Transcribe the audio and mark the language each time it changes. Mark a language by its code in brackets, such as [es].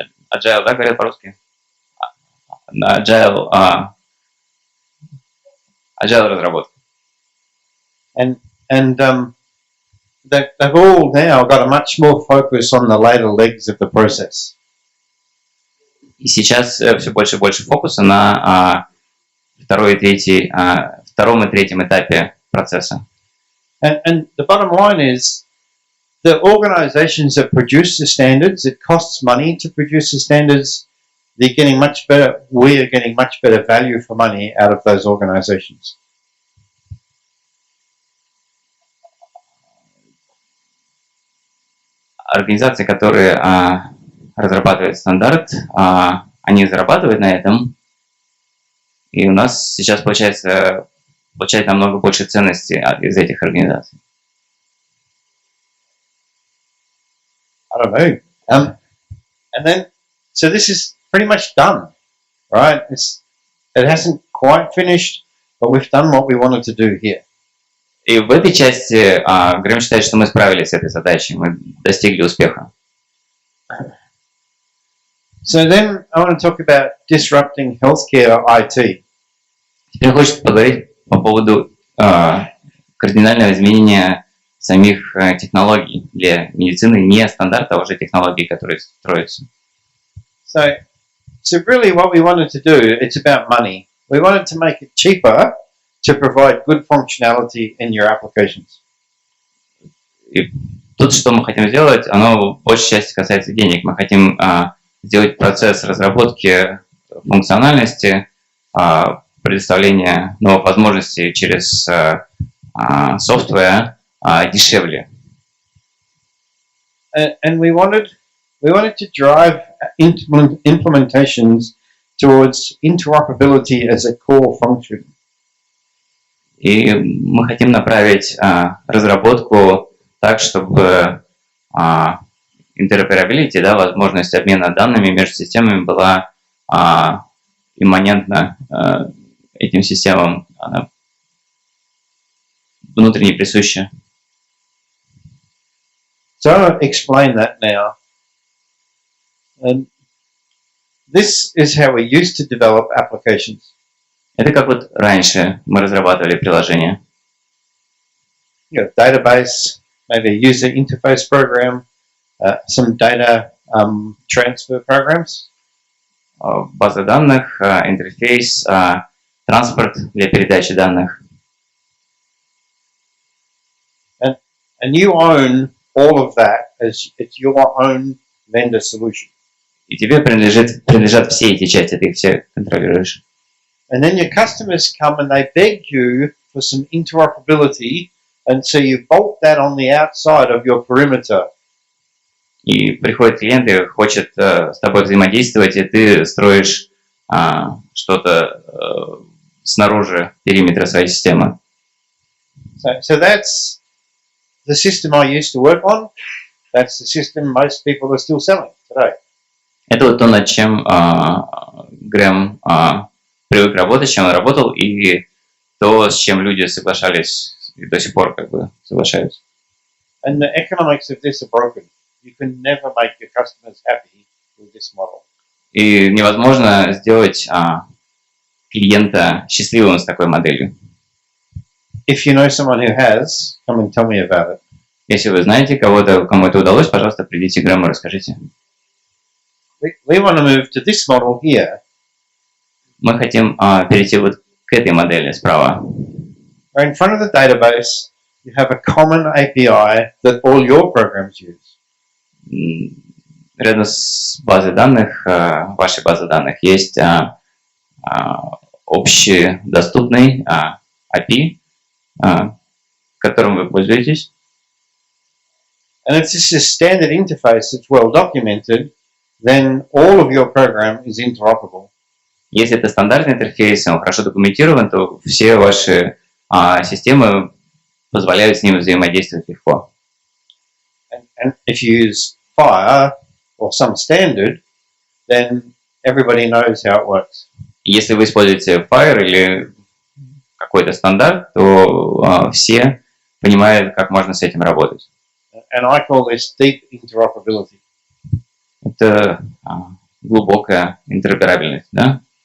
[ru] Agile, да, говорят по-русски? На agile разработку. [en] They've all now got a much more focus on the later legs of the process. [ru] И сейчас все больше и больше фокуса на втором и третьем этапе процесса. [en] And the bottom line is, the organizations that produce the standards, it costs money to produce the standards. They're getting much better. We are getting much better value for money out of those organizations. [ru] Организации, которые разрабатывают стандарт, они зарабатывают на этом, и у нас сейчас получает намного больше ценности из этих организаций. [en] I don't know. And then, so this is pretty much done, right? It hasn't quite finished, but we've done what we wanted to do here. [ru] И в этой части Грэм считает, что мы справились с этой задачей, мы достигли успеха. [en] So then I want to talk about disrupting healthcare IT. [ru] Теперь хочется поговорить по поводу кардинального изменения самих технологий для медицины, не стандарта, а уже технологий, которые строятся. [en] So really what we wanted to do, it's about money. We wanted to make it cheaper to provide good functionality in your applications. [ru] И тут, что мы хотим сделать, оно в большей части касается денег. Мы хотим сделать процесс разработки функциональности, предоставления новых возможностей через software дешевле. [en] And we wanted to drive implementations towards interoperability as a core function. [ru] И мы хотим направить разработку так, чтобы interoperability, да, возможность обмена данными между системами была имманентна этим системам, внутренне присуща. [en] So I'll explain that now. And this is how we used to develop applications. [ru] Это как вот раньше мы разрабатывали приложения. [en] You know, database, maybe a user interface program, some data transfer programs. [ru] База данных, интерфейс, транспорт для передачи данных. [en] And you own all of that as it's your own vendor solution. [ru] И тебе принадлежат все эти части, ты их все контролируешь. [en] And then your customers come and they beg you for some interoperability, and so you bolt that on the outside of your perimeter. [ru] И приходит клиент и хочет с тобой взаимодействовать, и ты строишь что-то снаружи периметра своей системы. [en] So that's the system I used to work on. That's the system most people are still selling today. [ru] Это вот то, над чем Грэм привык работать, с чем он работал, и то, с чем люди соглашались и до сих пор как бы соглашаются. [en] And the economics of this are broken. You can never make your customers happy with this model. [ru] И невозможно сделать клиента счастливым с такой моделью. [en] If you know someone who has, come and tell me about it. [ru] Если вы знаете кого-то, кому это удалось, пожалуйста, придите к Грэму и расскажите. [en] we want to move to this model here. [ru] Мы хотим перейти вот к этой модели справа. [en] Where in front of the database, you have a common API that all your programs use. [ru] Рядом с базой данных, вашей базой данных, есть общедоступный API, которым вы пользуетесь. [en] And if this is a standard interface that's well documented, then all of your program is interoperable. [ru] Если это стандартный интерфейс, он хорошо документирован, то все ваши системы позволяют с ним взаимодействовать легко. [en] And if you use FHIR or some standard, then everybody knows how it works. [ru] Если вы используете FHIR или какой-то стандарт, то все понимают, как можно с этим работать. [en] And I call this deep interoperability. [ru] Это глубокая интероперабельность, да?